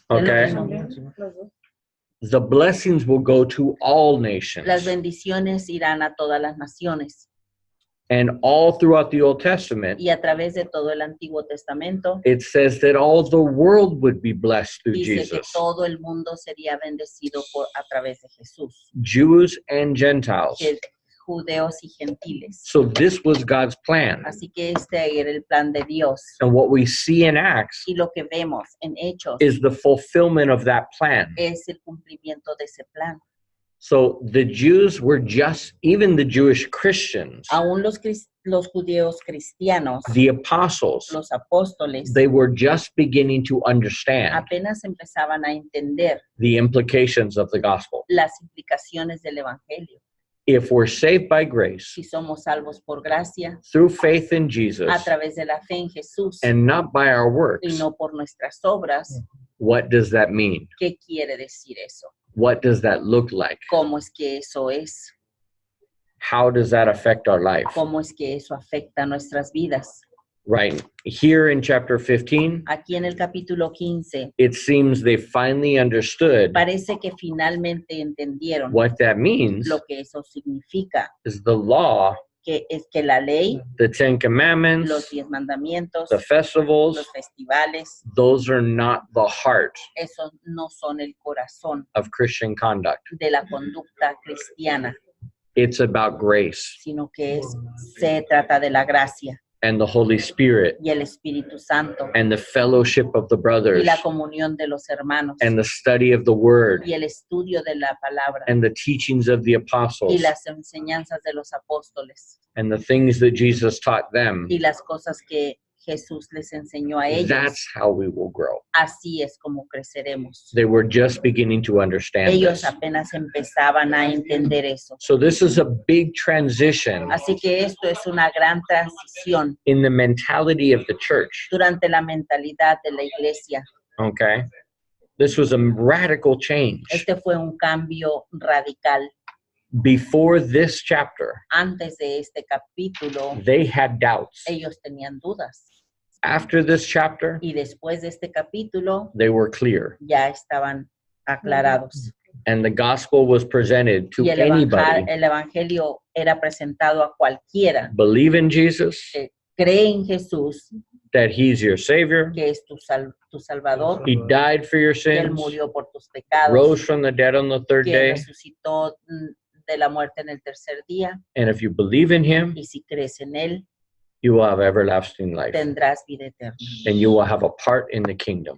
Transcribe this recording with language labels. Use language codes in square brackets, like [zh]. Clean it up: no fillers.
[en] okay, the blessings will go to all nations. [es] Las bendiciones irán a todas las naciones. [en] And all throughout the Old Testament, [es] Y a través de todo el Antiguo Testamento, [en] it says that all the world would be blessed through [es] dice que [en] Jesus. [es] todo el mundo sería bendecido a través de Jesús, [en] Jews and Gentiles. [es] que judeos y gentiles. [en] So this was God's plan. [es] Así que este era el plan de Dios. [en] And what we see in Acts [es] Y lo que vemos en Hechos [en] is the fulfillment of that plan. [es] es el cumplimiento de ese plan. [en] So the Jews were just, even the Jewish Christians, [es] Aún los judíos cristianos, [en] the apostles, [es] los apóstoles, [en] they were just beginning to understand [es] apenas empezaban a entender [en] the implications of the gospel. [es] las implicaciones del Evangelio. [en] If we're saved by grace [es] Si somos salvos por gracia, [en] through faith in Jesus [es] a través de la fe en Jesús [en] and not by our [es] y [en] works, [es] no por nuestras obras, [en] what does that mean? [es] ¿qué quiere decir eso? [en] What does that look like? [es] ¿Cómo es que eso es? [en] How does that affect our life? [es] ¿Cómo es que eso afecta nuestras vidas? [en] Right here in chapter 15, [es] Aquí en el capítulo 15, [en] it seems they finally understood [es] parece que finalmente entendieron [en] what that means [es] lo que eso significa, [en] is the law, [es] que es que la ley, [en] the 10 commandments, [es] los 10 mandamientos, [en] the festivals, [es] los festivales, [en] those are not the heart [es] esos no son el corazón [en] of Christian conduct. [es] de la conducta cristiana, [en] It's about grace [es] sino que se trata de la gracia [en] and the Holy Spirit [es] y el Espíritu Santo [en] and the fellowship of the [es] y [en] brothers [es] la comunión de los hermanos [en] and the study of the word [es] y el estudio de la palabra [en] and the teachings of the apostles [es] y las enseñanzas de los apóstoles [en] and the things that Jesus taught them. [es] y las cosas que Jesús les enseñó a ellos. [en] That's how we will grow. [es] Así es como creceremos. [en] They were just beginning to understand [es] Ellos [en] this. [es] apenas empezaban a entender eso. [en] So this is a big transition [es] Así que esto es una gran transición [en] in the mentality of the church. [es] durante la mentalidad de la iglesia. [en] Okay? This was a radical change. [es] Este fue un cambio radical. [en] Before this chapter, [es] Antes de este capítulo, [en] they had doubts. [es] ellos tenían dudas. [en] After this chapter, [es] Y después de este capítulo, [en] they were clear. [es] ya estaban aclarados. [en] And the gospel was presented to [es] Y el [en] anybody. [es] evangelio era presentado a cualquiera [en] Believe in Jesus, [es] que cree en Jesús, [en] that he's your savior. [es] que es tu Salvador, [en] He died for your [es] que Él [en] sins, [es] murió por tus pecados, [en] rose from the dead on the third [es] que [en] day. [es] resucitó de la muerte en el tercer día, [en] And if you believe in him, [es] y si crees en Él, [en] you will have everlasting life. [es] tendrás vida eterna [en] And you will have a part in the kingdom.